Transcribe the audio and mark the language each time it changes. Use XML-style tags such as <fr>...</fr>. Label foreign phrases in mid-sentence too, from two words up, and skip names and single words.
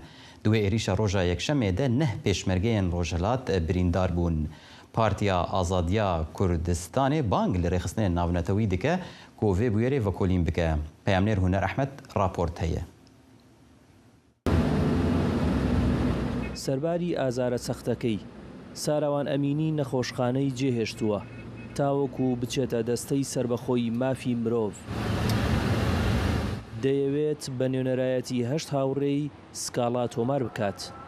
<ku>Di wê êrişa roja yekşemê de neh pêşmergeyên Rojhilat birîndar bûn. Partiya Azadiya Kurdistanê bang li rêxistinên navnetewî dike ku vê bûyerê vekolîn bike. Peyamnêr Huner Ehmed raport heye.</ku> <ckb>سەرباری ئازارە سەختەکەی ساراوان ئەمینی نەخۆشخانەی جێهێشتووە تاوەکو بچێتە دەستەی سربەخۆی مافی مرۆڤ. دەیەوێت بە نوێنەرایەتی 8 هاوڕێی سکاڵا تۆمار بکات.</ckb>